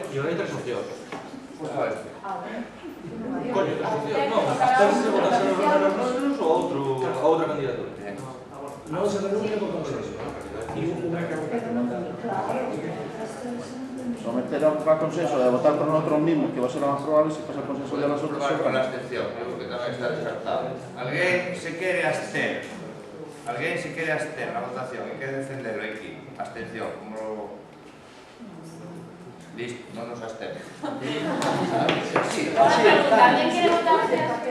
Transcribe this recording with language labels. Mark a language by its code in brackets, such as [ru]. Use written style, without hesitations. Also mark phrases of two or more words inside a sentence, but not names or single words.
[gl] E hai tres opcións. [es] Pues a ver. [gl] Coño, tres opcións. Non, absterse se votar se nosotros ou outra candidatura. Non se renuncia por consenso. [es] Someter a consenso de votar por nosotros mismos, que va a ser lo más probable, si pasa el consenso de las otras. Probar con la abstención, creo que tamén está descartado. [gl] Alguén se quere abster. Alguén se quere abster na votación e quere defenderlo aquí. Abstención, como... Listo, non nos abstemos. Sí, Tamén quere votarse a